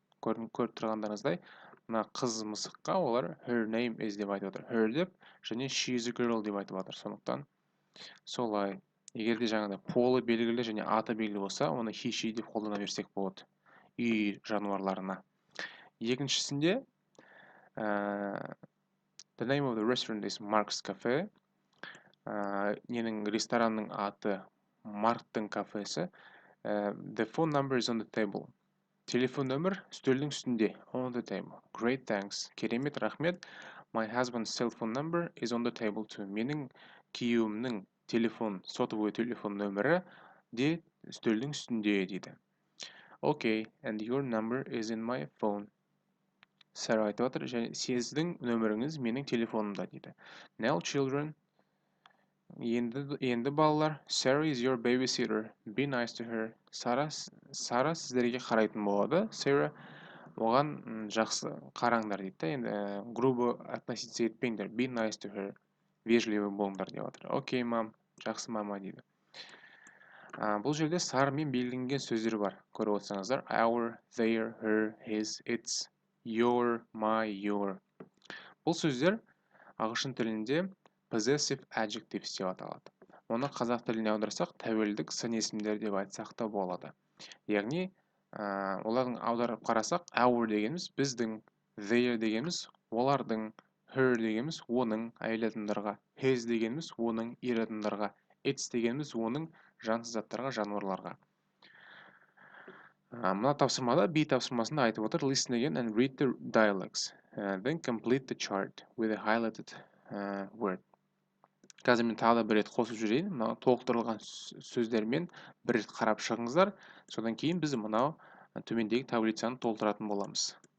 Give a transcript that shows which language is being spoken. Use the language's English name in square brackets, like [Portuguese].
[Kazakh] Көріп тұрғандарыңыздай, мына қыз мысыққа олар [English] her name is [Kazakh] деп айтып отыр. Her деп, және [English] she is a girl [Kazakh] деп айтып отыр. Сондықтан солай. Егер де жаңағыдай полы белгілі және аты белгілі болса, оны he she деп қолдана берсек болады үй жануарларына. Екіншісінде [English] The name of the restaurant is Mark's Cafe. [Kazakh] Ненің ресторанның аты Марктың кафесі. [English] The phone number is on the table. [Kazakh] Телефон нөмір үстелдің үстінде. [English] On the table. Great, thanks. [Kazakh] Керемет, рахмет. [English] My husband's cell phone number is on the table too. [Kazakh] Менің күйеуімнің сотовый телефон нөмірі де үстелдің үстінде дейді. [English] Okay, and your number is in my phone. [Kazakh] Sarah айтып отыр, және сіздің нөміріңіз менің телефонымда дейді. [English] Now children, [Kazakh] Енді балалар, [English] Sarah is your babysitter. Be nice to her. [Kazakh] Сара сіздерге қарайтын болады. Sarah оған жақсы қараңдар дейді да. Енді [Russian] грубо относиться [Kazakh] етпеңдер. [English] Be nice to her. [Kazakh] Вежливый болыңдар деп жатыр. Окей, мам. Жақсы мама дейді. Бұл жерде сарымен белгіленген сөздер бар. Көріп отырсаңыздар. [English] Our, their, her, his, its, your, my, your. [Kazakh] Бұл сөздер ағылшын тілінде possessive adjectives деп аталады. Оны қазақ тіліне аударсақ, тәуелдік сын есімдер деп айтсақ та болады. Яғни, олардың аударып қарасақ, our дегеніміз біздің, their дегеніміз олардың, her дегеніміз оның әйел адамдарға, his дегеніміз оның ер адамдарға, its дегеніміз оның жансыз заттарға, жануарларға. Мына тапсырмада B тапсырмасында айтып отыр, [English] listen again and read the dialogues. Then complete the chart with a highlighted word. [Kazakh] Қазір мен тағы да бір рет қосып жүрейін. Мынау толықтырылған сөздермен бір рет қарап шығыңыздар. Содан кейін біз мынау төмендегі таблицаны толтыратын боламыз.